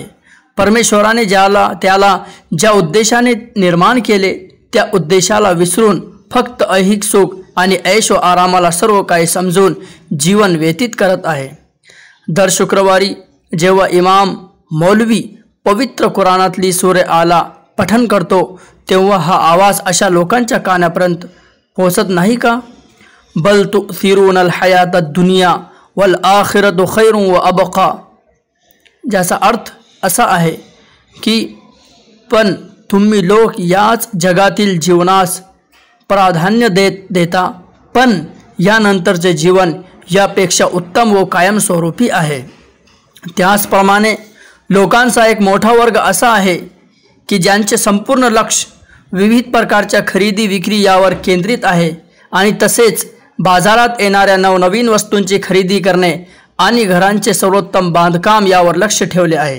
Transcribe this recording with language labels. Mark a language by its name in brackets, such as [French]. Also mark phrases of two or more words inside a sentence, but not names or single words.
[Marathi] परमेश्वराने त्याला ज्या उद्देशाने निर्माण केले त्या उद्देशाला विसरून फक्त ऐहिक सुख आणि ऐश व आरामाला सर्व काही समजून जीवन व्यतीत करत आहे। दर शुक्रवारी जेव्हा इमाम मौलवी पवित्र कुराणातली सूरे आला पठण करतो तेव्हा हा आवाज अशा लोकांच्या कानापर्यंत पोहोचत नाही का? [Arabic] بل تؤثرون الحياة الدنيا والآخرة خير وأبقى, [Marathi] ज्याचा अर्थ असा आहे की पण तुम्ही लोक याच जगातील जीवनास प्राधान्य देता, पण यानंतरचे जीवन यापेक्षा उत्तम व कायमस्वरूपी आहे। त्याचप्रमाणे लोकांचा एक मोठा वर्ग असा आहे की ज्यांचे संपूर्ण लक्ष विविध प्रकारच्या खरेदी विक्री यावर केंद्रित आहे आणि तसेच बाजारात येणाऱ्या नवनवीन वस्तूंची खरेदी करणे आणि घरांचे सर्वोत्तम बांधकाम यावर लक्ष ठेवले आहे।